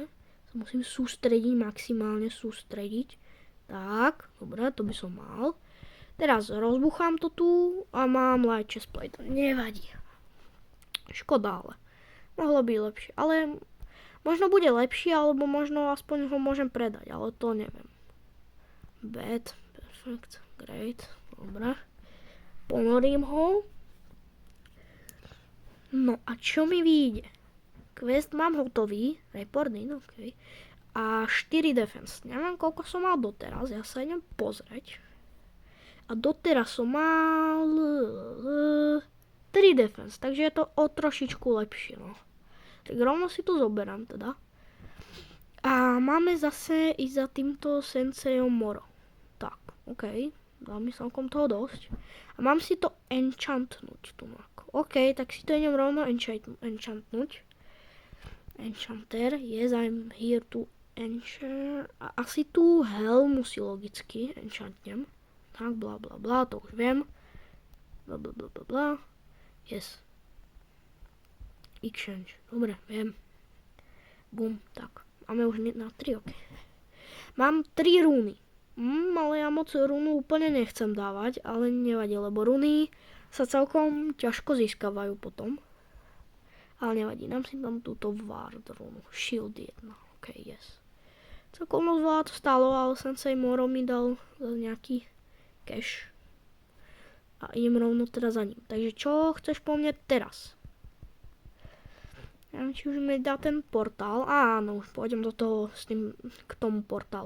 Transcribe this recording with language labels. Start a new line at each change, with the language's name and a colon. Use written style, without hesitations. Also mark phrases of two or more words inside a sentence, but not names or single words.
Slovak: Sa musím sústrediť, maximálne sústrediť. Tak. Dobre, to by som mal. Teraz rozbuchám to tu a mám
English: light chestplate.
Slovak: Nevadí. Škoda, ale. Mohlo byť lepšie. Ale možno bude lepšie, alebo možno aspoň ho môžem predať, ale to neviem.
English: Bad, perfect, great,
Slovak: dobre. Ponorím ho. No a čo mi vyjde? Quest mám hotový, reporting, ok. A 4 defense. Neviem, koľko som mal doteraz, ja sa idem pozrieť. A doteraz som mal 3 defense, takže je to o trošičku lepšie, no. Tak rovno si to zoberám teda. A máme zase ísť za týmto sensejom Moro. Tak, ok. Dá mi celkom toho dosť. A mám si to enchantnúť tu. Ok, tak si to idem rovno enchantnúť. Enchanter,
English: yes, I'm here to enchant.
Slovak: A asi tu helmu si logicky enchantnem. Tak, bla bla bla, to už viem. Bla bla bla bla bla. Yes. Exchange. Dobre, viem. Bum, tak. Máme už na 3, ok. Mám 3 rúny. Ale ja moc rúnu úplne nechcem dávať, ale nevadí, lebo runy sa celkom ťažko získavajú potom. Ale nevadí, dám si tam túto ward runu.
English: Shield 1, ok, yes.
Slovak: Celkom moc veľa to stálo, ale Sensei Moro mi dal nejaký cash. A idem rovno teda za ním. Takže čo chceš po mne teraz? Ja neviem, či už mi dá ten portál. Áno, už pôjdem do toho k tomu portálu.